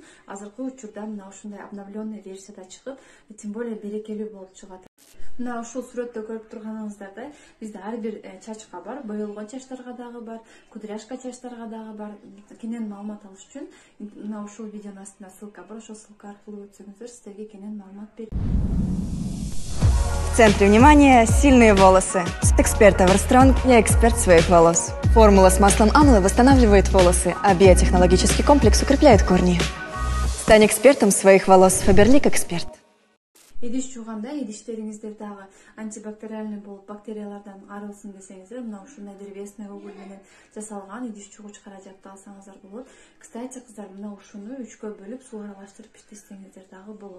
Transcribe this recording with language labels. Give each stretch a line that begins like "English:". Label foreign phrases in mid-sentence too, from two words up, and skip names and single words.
Kyrgyz: Азыркы учурда мына ушундай обновленный версияда чыгып,
Russian: тем более
Kyrgyz: берекелүү болуп чыгат. Мына ушул сүрөттө көрүп турганыңыздардай, бизде ар бир чачка бар, боелгон чачтарга дагы бар, кудряшка чачтарга дагы бар. Кенен маалымат алыш үчүн мына ушул видеонун астында ссылка бар, ошол ссылка аркылуу өтсөңүздөр сиздерге кенен маалымат берет.
Russian: В центре внимания сильные волосы. Эксперт Everstrong, я эксперт своих волос. Формула с маслом амлы восстанавливает волосы, а биотехнологический комплекс укрепляет корни. Стань экспертом своих волос. Faberlic Эксперт.
Kyrgyz: Идиш жууганда идиштериңиздер дагы антибактериальный болуп бактериялардан арылсын десеңиздер, мына ушундай
Russian: древесный уголь
Kyrgyz: менен жасалган идиш жуугуч каражатты алсаңыздар болот. Кстати, кыздар, мына ушуну 3кө бөлүп суу аралаштырып иштесеңиздер дагы болот.